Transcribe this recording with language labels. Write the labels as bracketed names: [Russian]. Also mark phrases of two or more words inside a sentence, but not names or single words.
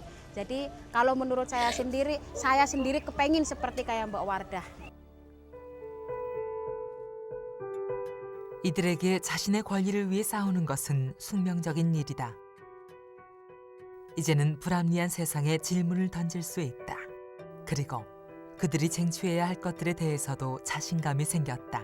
[Indonesian] Jadi kalau menurut saya sendiri kepengen seperti kayak Mbak Wardah. [Korean] 이들에게 자신의 권리를 위해 싸우는 것은 숙명적인 일이다. 이제는 불합리한 세상에 질문을 던질 수 있다. 그리고 그들이 쟁취해야 할 것들에 대해서도 자신감이 생겼다.